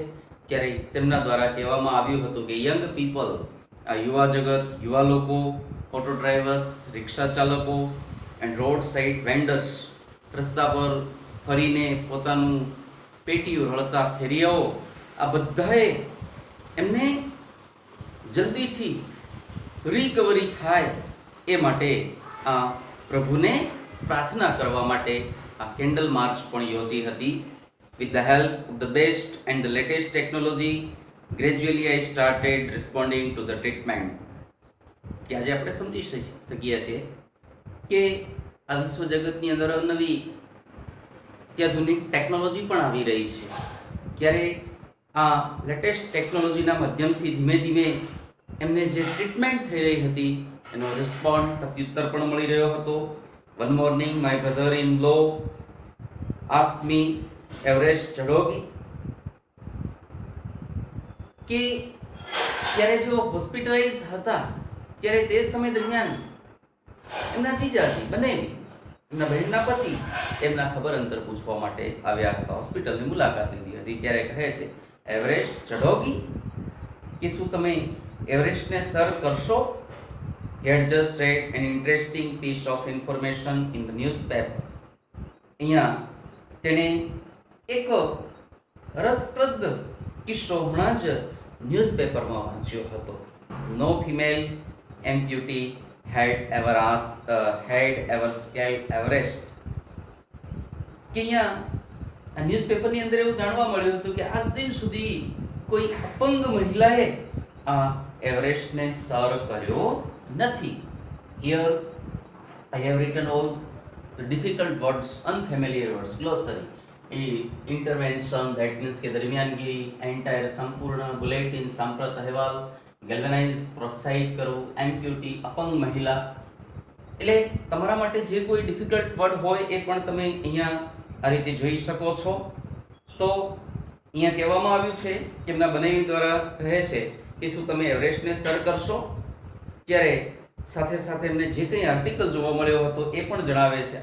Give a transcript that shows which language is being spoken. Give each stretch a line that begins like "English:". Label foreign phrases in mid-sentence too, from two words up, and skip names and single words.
Gujarati: ત્યારે તેમના દ્વારા કહેવામાં આવ્યું હતું કે
English: young people
Gujarati: આ યુવા જગત યુવા લોકો
English: auto drivers
Gujarati: રિક્ષા ચાલકો
English: and road side vendors
Gujarati: રસ્તા પર ફરીને પોતાનું પેટીઓ હળતા ફેરિયાઓ આ બધાએ એમને જલ્દીથી રિકવરી થાય એ માટે આ પ્રભુને પ્રાર્થના કરવા માટે આ કેન્ડલ માર્ચ પણ યોજી હતી.
English: With the help of the best and the latest technology, gradually I started responding to the treatment.
Gujarati: કે આજે આપણે સમજી શકીએ છીએ કે આ વિશ્વ જગતની અંદર નવી અત્યાધુનિક ટેકનોલોજી પણ આવી રહી છે. ત્યારે આ લેટેસ્ટ ટેકનોલોજીના માધ્યમથી ધીમે ધીમે એમને જે ટ્રીટમેન્ટ થઈ રહી હતી એનો રિસ્પોન્ડ પ્રત્યુત્તર પણ મળી રહ્યો હતો.
English: One morning my brother-in-law asked me
Hindi: एवरेस्ट चढ़ोगी
Gujarati: કે ત્યારે જો હોસ્પિટલાઇઝ હતા ત્યારે તે સમય દરમિયાન એમના જીજાજી બંનેને એમના બહેનના પતિ એમના ખબર અંતર પૂછવા માટે આવ્યા હતા. હોસ્પિટલની મુલાકાત લીધી હતી. ત્યારે કહે છે
Hindi: एवरेस्ट चढ़ोगी
Gujarati: કે શું તમે એવરેસ્ટને સર કરશો?
English: He had just read an interesting piece of information in the newspaper.
Gujarati: અહીંયા તેણે એક રસપ્રદ કિસ્સો હમણાં જ ન્યૂઝપેપરમાં વાંચ્યો હતો.
English: no female amputee had ever scaled Everest.
Gujarati: કે અહીંયા આ ન્યૂઝપેપરની અંદર એવું જાણવા મળ્યું હતું કે આજ દિન સુધી કોઈ અપંગ મહિલાએ આ એવરેસ્ટને સર કર્યો નથી.
English: Here I have written all the difficult words, unfamiliar words, glossary. intervention that means
Gujarati: કે દરમિયાનગી,
English: एंटायर संपूर्ण, बुलेटिन
Gujarati: સાંપ્રત અહેવાલ, ગેલ્વેનાઇઝ પ્રોત્સાહિત કરવું, એમ્પ્યુટી અપંગ મહિલા. એટલે તમારા માટે જે કોઈ
English: difficult word
Gujarati: હોય એ પણ તમે અહીંયા આ રીતે જોઈ શકો છો. તો અહીંયા કહેવામાં આવ્યું છે કે એમના બનાવી દ્વારા કહે છે કે શું તમે એવરેસ્ટને સર કરશો, ત્યારે સાથે સાથે એમને જે કંઈ આર્ટિકલ જોવા મળ્યો હતો એ પણ જણાવે છે.